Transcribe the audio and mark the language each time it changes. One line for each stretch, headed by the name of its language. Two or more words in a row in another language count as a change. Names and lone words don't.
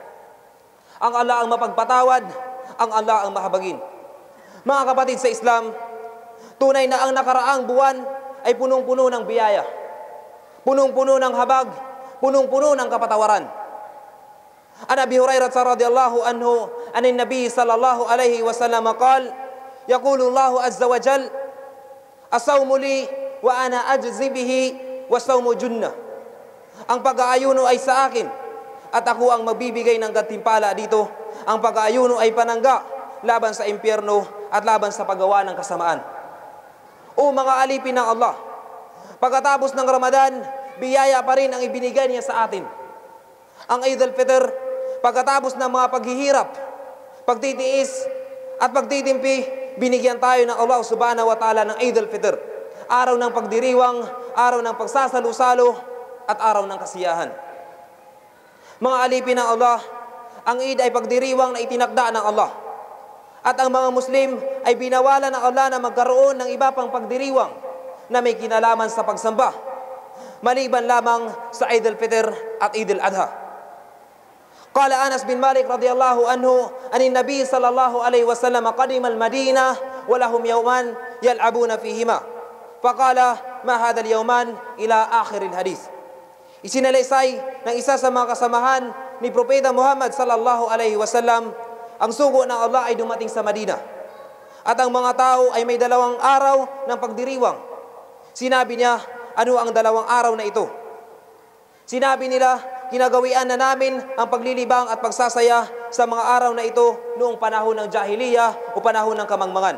Filipino: Ang Allah ang mapagpatawad, ang Allah ang mahabagin. Mga kapatid sa Islam, tunay na ang nakaraang buwan ay punong-puno ng biyaya, punong-puno ng habag, punong-puno ng kapatawaran.
Arabic: عن أبي هريرة رضي الله عنه عن النبي صلى الله عليه وسلم قال يقول الله عز وجل الصوم لي وأنا أجزي به وصوم جنة.
Filipino: Ang pag-aayuno ay sa akin at ako ang magbibigay ng gantimpala dito. Ang pag-aayuno ay panangga laban sa impyerno at laban sa paggawa ng kasamaan. O mga alipin ng Allah, pagkatapos ng Ramadan, biyaya pa rin ang ibinigay niya sa atin. Ang Eid al-Fitr, pagkatapos ng mga paghihirap, pagtitiis at pagtitimpi, binigyan tayo ng Allah
Arabic: سبحانه وتعالى
Filipino: ng Eid al-Fitr. Araw ng pagdiriwang, araw ng pagsasalo-salo, at araw ng kasiyahan. Mga alipin ng Allah, ang Eid ay pagdiriwang na itinakda ng Allah. At ang mga Muslim ay binawalan ng Allah na magkaroon ng iba pang pagdiriwang na may kinalaman sa pagsamba, maliban lamang sa Eid al-Fitr at Eid al-Adha.
Arabic: قال أنس بن مالك رضي الله عنه أن النبي صلى الله عليه وسلم قدم المدينة ولهم يومان يلعبون فيهما. فقال ما هذا اليومان إلى آخر الحديث.
Filipino: Isinalaysay ng isa sa mga kasamahan ni Propeta Muhammad
Arabic: صلى الله عليه وسلم,
Filipino: ang sugo ng Allah ay dumating sa Madina. At ang mga tao ay may 2 araw ng pagdiriwang. Sinabi niya, ano ang 2 araw na ito? Sinabi nila, kinagawian na namin ang paglilibang at pagsasaya sa mga araw na ito noong panahon ng Jahiliya o panahon ng kamangmangan.